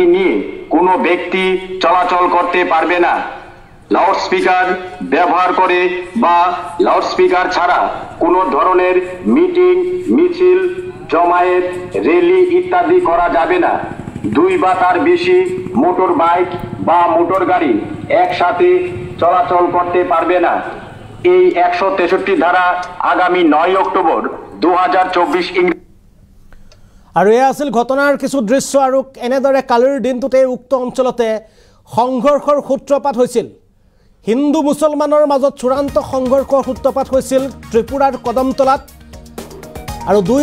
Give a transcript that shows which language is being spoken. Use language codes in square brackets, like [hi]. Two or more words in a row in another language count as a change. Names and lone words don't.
[bn] নিয়ে কোনো ব্যক্তি চলাচল করতে পারবে না লাউডস্পিকার ব্যবহার করে বা লাউডস্পিকার ছাড়া কোনো ধরনের মিটিং মিছিল জমায়েত র্যালি ইত্যাদি করা যাবে না 2 বা তার বেশি মোটর বাইক বা মোটর গাড়ি একসাথে চলাচল করতে পারবে না এই 163 ধারা আগামী 9 অক্টোবর 2024 [as] আৰু এই আছিল ঘটনাৰ কিছু দৃশ্য আৰু এনেদৰে কালিৰ দিনটোতে উক্ত অঞ্চলতে সংঘৰ্ষৰ সূত্ৰপাত হৈছিল হিন্দু মুছলমানৰ মাজত চূড়ান্ত সংঘৰ্ষৰ সূত্ৰপাত হৈছিল ত্ৰিপুৰাৰ কদমতলাত আৰু দুই